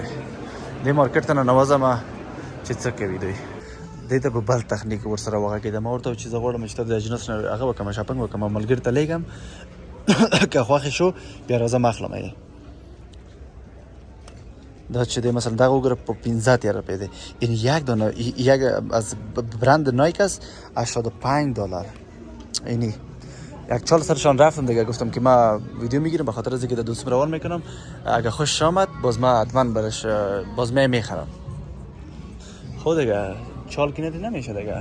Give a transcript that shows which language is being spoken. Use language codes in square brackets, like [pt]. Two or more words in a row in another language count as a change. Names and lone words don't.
[ps] دې مارکیټ ته ننوځم چې څه کوي دوی. دې ته به بل تخنیک ورسره وغږېدم. ما ورته چې زه غواړم چې ته د اجنس نه هغه وکړم، شاپنګ وکړم، ملګري ته لیږم که خوښې شو بیا راځم اخلم یې. دا چې دی مثلا دغه وګوره په 15 روپیه دی. [fa] این یک دانه یک از برند نایک است $85. اینی یک چال سرشان رفتم دیگه، گفتم که ما ویدیو میگیرم به خاطر از اینکه دوستم روان میکنم، اگه خوش آمد باز ما حتما برش باز میخرم. خود دیگه چال که نمیشه دیگه.